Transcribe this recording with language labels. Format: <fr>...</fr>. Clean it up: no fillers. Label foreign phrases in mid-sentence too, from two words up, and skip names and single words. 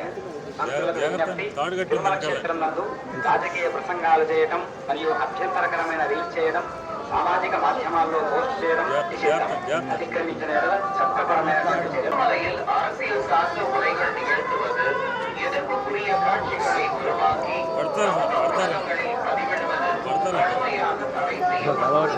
<te>తిరుమల క్షేత్రం నందు రాజకీయ ప్రసంగాలు చేయడం మరియు అభ్యంతరకరమైన రీల్స్ చేయడం, సామాజిక మాధ్యమాల్లో పోస్ట్ చేయడం నిషేధం. అతిక్రమించిన చట్టపరమైనటువంటి చర్యలు</te> <ta>அரசியல் சார்ந்த உரைகள் நிகழ்த்துவது, எதிர்ப்புக்குரிய காட்சிகளை உருவாக்கி பதிவிடுவது, கடுமையாக தடை செய்யப்படும்.</ta>